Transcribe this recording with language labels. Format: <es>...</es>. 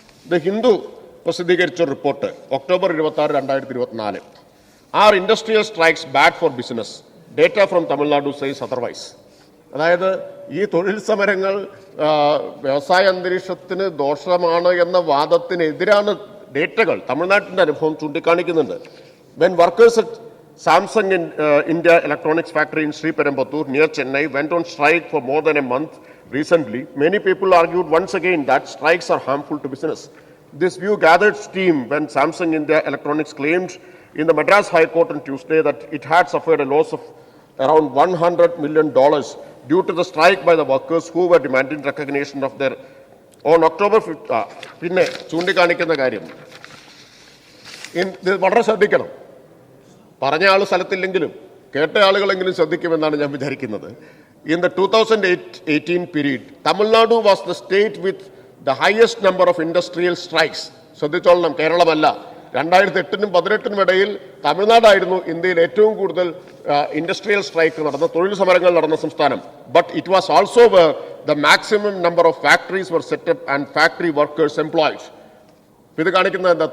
<en>the Hindu</en> <ml>പ്രസിദ്ധീകരിച്ച report</ml> <en>October 26, 2024, R industrial strikes bad for business, data from Tamil Nadu says otherwise.</en> <ml>അതായത് ഈ തൊഴിൽ സമരങ്ങൾ വ്യവസായ അന്തരീക്ഷത്തിന് ദോഷമാണ് എന്ന വാദത്തിനെതിരാണ് ഡേറ്റകൾ. തമിഴ്നാട്ടിൻ്റെ അനുഭവം ചൂണ്ടിക്കാണിക്കുന്നുണ്ട്.</ml> <en>When workers at Samsung India Electronics Factory in Sriperumbudur near Chennai went on strike for more than a month recently, many people argued once again that strikes are harmful to business. This view gathered steam when Samsung India Electronics claimed in the Madras High Court on Tuesday that it had suffered a loss of around $100 million due to the strike by the workers who were demanding recognition of their on October 5th.</en> <ml>പിന്നെ ചൂണ്ടിക്കാണിക്കുന്ന കാര്യം ഇത് വളരെ ശ്രദ്ധിക്കണം. പറഞ്ഞ ആൾ സ്ഥലത്തില്ലെങ്കിലും കേട്ട ആളുകളെങ്കിലും ശ്രദ്ധിക്കുമെന്നാണ് ഞാൻ വിചാരിക്കുന്നത്.</ml> <en>In the 2018 period, Tamil Nadu was the state with the highest number of industrial strikes.</en> <ml>ശ്രദ്ധിച്ചോളണം, കേരളമല്ല. 2008-നും 2018-നും ഇടയിൽ തമിഴ്നാടായിരുന്നു ഇന്ത്യയിൽ ഏറ്റവും കൂടുതൽ ഇൻഡസ്ട്രിയൽ സ്ട്രൈക്ക് നടന്ന, തൊഴിൽ സമരങ്ങൾ നടന്ന സംസ്ഥാനം.</ml> <en>But it was also where the maximum number of factories were set up and factory workers employed.</en> <ml>ഇത് കാണിക്കുന്നത് എന്താ?</ml>